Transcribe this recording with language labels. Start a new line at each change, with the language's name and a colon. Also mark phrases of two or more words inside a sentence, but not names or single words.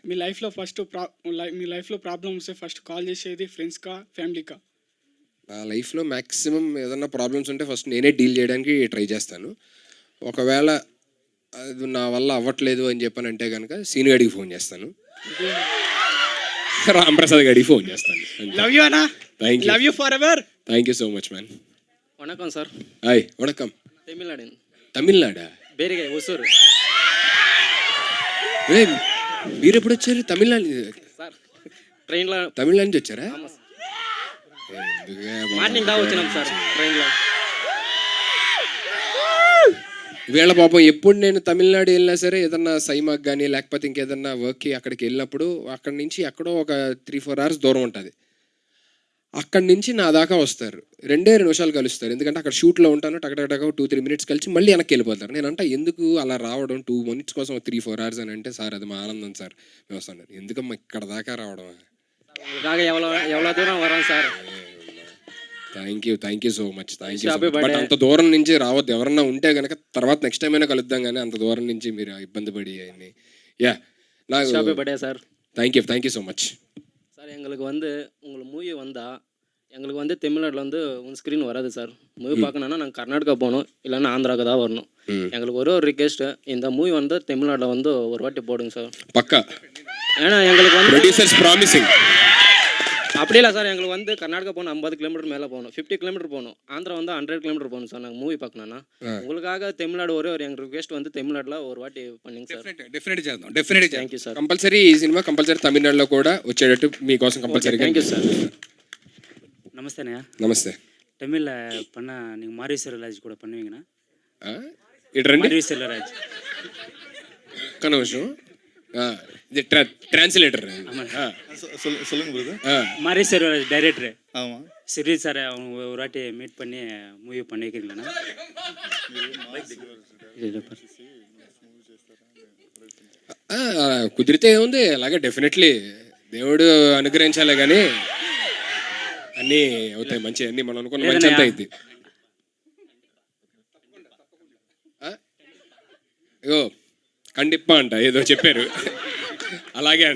Telugu: మీ లైఫ్లో ప్రాబ్లమ్ వస్తే ఫస్ట్ కాల్ చేసేది ఫ్రెండ్స్కా ఫ్యామిలీకా? నా లైఫ్లో మ్యాక్సిమం ఏదన్నా ప్రాబ్లమ్స్ ఉంటే ఫస్ట్ నేనే డీల్ చేయడానికి ట్రై చేస్తాను. ఒకవేళ అది నా వల్ల అవ్వట్లేదు అని చెప్పానంటే కనుక సీను గడికి ఫోన్ చేస్తాను, రాంప్రసాద్ గడికి ఫోన్ చేస్తాను.
English: love you
Telugu: అన్న.
English: thank you. love you forever. thank you so much man.
Tamil: வணக்கம் சார்.
Telugu: హాయ్. వణకం. తమిళనాడా?
Tamil: பேரிகை ஒசூர்
Telugu: మీరు ఎప్పుడు వచ్చారు? తమిళనాడు
Tamil: சார். ட்ரெயினில்
Telugu: తమిళనాడు నుంచి వచ్చారా? మార్నింగ్ தான் వచ్చినాం సార్ ట్రైన్లో. వీళ్ళ పాపం ఎప్పుడు నేను తమిళనాడు వెళ్ళినా సరే ఏదన్నా సైమాకి కానీ లేకపోతే ఇంకేదన్నా వర్క్కి అక్కడికి వెళ్ళినప్పుడు అక్కడి నుంచి ఎక్కడో ఒక 3-4 hours దూరం ఉంటుంది, అక్కడి నుంచి నా దాకా వస్తారు, 2 నిమిషాలు కలుస్తారు. ఎందుకంటే అక్కడ షూట్లో ఉంటాను, టకటక 2-3 minutes కలిసి మళ్ళీ వెనక్కి వెళ్ళిపోతారు. నేను అంటే ఎందుకు అలా రావడం 2 minutes కోసం 3-4 hours అని అంటే, సార్ అది మా ఆనందం సార్ మేము వస్తున్నారు. ఎందుకమ్మా ఇక్కడ దాకా రావడం?
Tamil: உங்களுக்காக எவ்வளோ தூரம் வரோம் சார்.
English: thank you so much.
Telugu: బట్ అంత దూరం నుంచి రావద్దు. ఎవరన్నా ఉంటే కనుక తర్వాత నెక్స్ట్ టైం అయినా కలుద్దాం, కానీ అంత దూరం నుంచి మీరు ఇబ్బంది పడి అయ్యి. యా నాకు
Tamil: பர்த்டே சார்.
English: thank you so much
Tamil: சார். எங்களுக்கு வந்து உங்கள் மூவி வந்தால் எங்களுக்கு வந்து தமிழ்நாட்டில் வந்து உன் ஸ்க்ரீன் வராது சார் மூவி பார்க்கணுன்னா நாங்கள் கர்நாடகா போகணும் இல்லைன்னா ஆந்திராவுக்கு தான் வரணும். எங்களுக்கு ஒரு ரிக்வெஸ்ட், இந்த மூவி வந்து தமிழ்நாட்டில் வந்து ஒரு வாட்டி போடுங்க சார்.
Telugu: పక్కా
Tamil: ஏன்னா எங்களுக்கு வந்து
English: producers promising.
Tamil: அப்படி இல்லை சார், எங்களுக்கு வந்து கர்நாடகா போகணும் 50 கிலோமீட்டர் மேலே போகணும், 50 கிலோமீட்டர் போகணும். ஆந்திரா வந்து 100 கிலோமீட்டர் போகணும் சார் நாங்கள் மூவி பார்க்கணுன்னா. உங்களுக்காக தமிழ்நாடு ஒரே ஒரு எங்கள் ரிக்வெஸ்ட் வந்து தமிழ்நாட்டில் ஒரு వాటి பண்ணிங்க సార్.
Telugu: డెఫినెట్ చేద్దాం, డెఫినెట్
English: thank you sir.
Telugu: కంపల్సరీ ఈ సినిమా కంపల్సరీ తమిళనాడులో కూడా వచ్చేటట్టు మీకోసం కంపల్సరీగా.
English: thank you sir.
Tamil: நமஸ்தேண்ணா.
Telugu: నమస్తే.
Tamil: தமிழில் பண்ணால் நீங்கள் மாரி செல்வராஜ் கூட பண்ணுவீங்கண்ணா?
Telugu: ఇటు రండి
Tamil: மாரி செல்வராஜ்.
Telugu: ఒక్క నిమిషం. ఇది ట్రాన్స్లేటర్.
Tamil: சொல்லுங்க பிரதர். மாரி செல்வராஜ் டைரக்டரு ஆமாம். சிறி சார் அவங்க ஒரு வாட்டி மீட் பண்ணி மூவி பண்ணிக்கிறீங்களாண்ணா?
Telugu: కుదిరితే ఏముంది, అలాగే డెఫినెట్లీ దేవుడు అనుగ్రహించాలి కానీ అన్నీ అవుతాయి మంచి, అన్నీ మనం అనుకున్న మంచి అంతా అయింది. అయ్యో కండిప్ప అంట ఏదో చెప్పారు, అలాగే అంట.